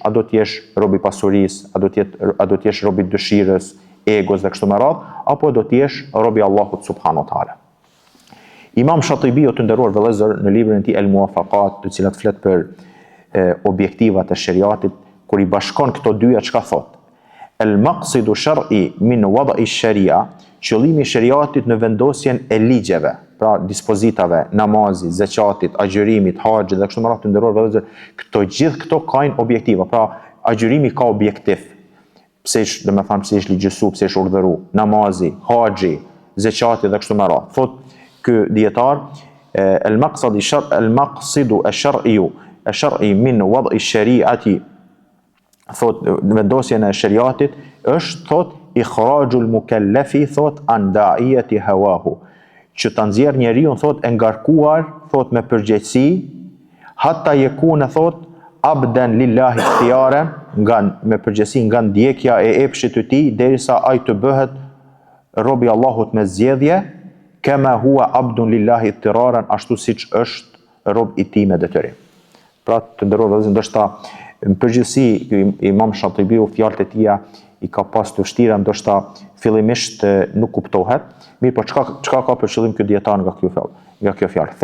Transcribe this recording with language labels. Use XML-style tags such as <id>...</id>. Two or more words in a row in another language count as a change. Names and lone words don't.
<sq>A do të jesh robi pasurisë, a do të jesh robi dëshirës, egos dhe kështu me radhë, apo do të jesh robi i Allahut</sq> <ar>سبحانه وتعالى?</ar> <sq>Imam Shatibiu të nderuar vëllezër në librin e tij El Muwafaqat, të cilat flet për objektivat e shariatit, kur i bashkon këto dyja çka thot?</sq> <ar>المقصد الشرعي من وضع الشريعة,</ar> <sq>qëllimi i shariatit në vendosjen e ligjeve, pra dispozitave, namazit, zakatit, agjërimit, haxhit dhe kështu me radhë të nderuar vëllezër, gjithë këto kanë objektiva. Pra agjërimi ka objektiv. Pse është ligjësu, pse është urdhëru, namazi, haxhi, zakati dhe kështu me radhë. Thot ky dietar</sq> <ar>المقصد الشرعي من وضع الشريعة,</ar> <sq>thot vendosjen e shariatit është thot ikhrajul mukallafi thot</sq> <ar>عن داعية هواه,</ar> <sq>që ta nxjerr njeriu thot e ngarkuar thot me përgjegjësi,</sq> <ar>حتى يكون</ar> <sq>thot</sq> <ar>عبدا لله اختيارا,</ar> <sq>me përgjegjësi nga ndjekja e epshit të tij derisa ai të bëhet robi i Allahut me zgjedhje,</sq> <ar>كما هو عبد لله اضطرارا,</ar> <sq>ashtu siç është rob i tij me detyrim. Pra të nderuar vëllezër, ndoshta në përgjithësi Imam Shatibiu fjalët e tija i ka pas të vështira, ndoshta fillimisht nuk kuptohet, mirë po çka ka për qëllim ky dietar nga kjo fjalë?</sq>